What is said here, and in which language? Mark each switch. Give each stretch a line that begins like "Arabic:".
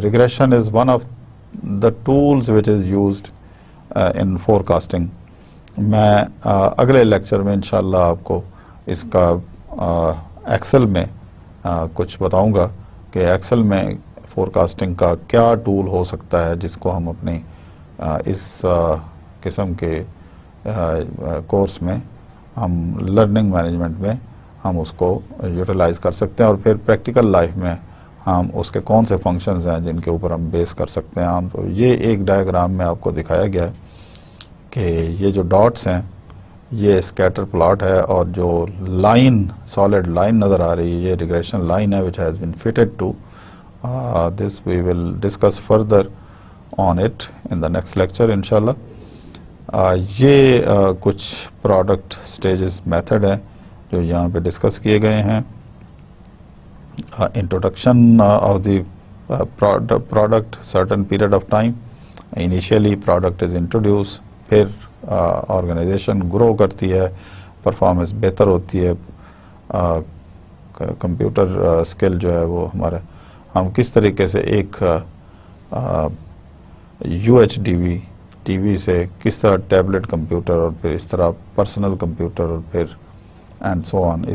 English: Regression is one of the tools which is used in forecasting.
Urdu: میں اگلے lecture میں انشاءاللہ آپ کو اس کا ایکسل میں کچھ بتاؤں گا کہ ایکسل میں فورکاسٹنگ کا کیا ٹول ہو سکتا ہے جس کو ہم اپنی اس قسم کے کورس میں, ہم لرننگ مینجمنٹ میں ہم اس کو یوٹیلائز کر سکتے ہیں, اور پھر پریکٹیکل لائف میں ہم اس کے کون سے فنکشنز ہیں جن کے اوپر ہم بیس کر سکتے ہیں. عام طور یہ ایک ڈائیگرام میں آپ کو دکھایا گیا ہے کہ یہ جو ڈاٹس ہیں یہ اسکیٹر پلاٹ ہے, اور جو لائن, سالڈ لائن نظر آ رہی ہے, یہ ریگریشن لائن ہے
English: which has been fitted to this. We will discuss further on it in the next lecture انشاءاللہ.
Urdu: یہ کچھ پروڈکٹ سٹیجز میتھڈ ہیں جو یہاں پہ ڈسکس کیے گئے ہیں.
English: Introduction of the product, certain period of time. Initially product is introduced,
Urdu: پھر آرگنائزیشن گرو کرتی ہے, پرفارمنس بہتر ہوتی ہے, کمپیوٹر اسکل جو ہے وہ ہمارا, ہم کس طریقے سے ایک you H D V T V سے کس طرح ٹیبلٹ کمپیوٹر, اور پھر اس طرح پرسنل کمپیوٹر, اور پھر اینڈ سو آن.